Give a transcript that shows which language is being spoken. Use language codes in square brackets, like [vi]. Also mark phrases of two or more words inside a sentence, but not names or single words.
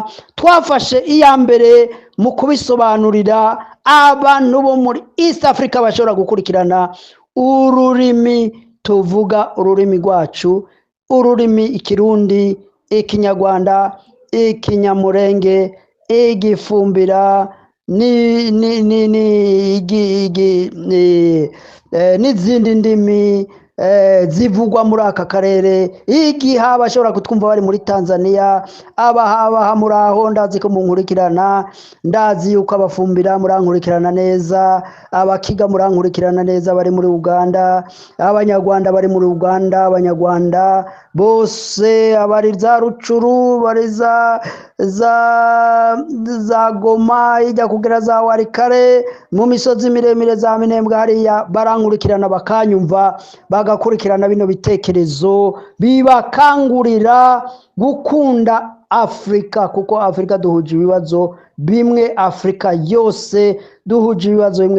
[rw] twafashe iya mbere mu kubisobanurira abantu bo muri East Africa bashobora gukurikirana ururimi tuvuga, ururimi rwacu, ururimi Ikirundi, Ikinyarwanda, Ikinyamurenge, Igifumbira n'izindi ndimi zivugwa muri aka karere. Igiha bashobora kutwumva bari muri Tanzania, abaha muraho, ndazi ko munkurikirana, ndazi yuko abafumbira murankurikirana neza, abakiga murankurikirana neza bari muri Uganda, abanyarwanda bari muri Uganda, abanyarwanda bose abari za Rucuru, bari za Goma, ijya kugera za Warikare, mu misozi miremire za Minembwe hariya barankurikirana bakanyumva, bagakurikirana bino bitekerezo bibakangurira gukunda Afrika, kuko Afrika duhuje ibibazo bimwe, Afrika yose duhuje ibibazo bimwe.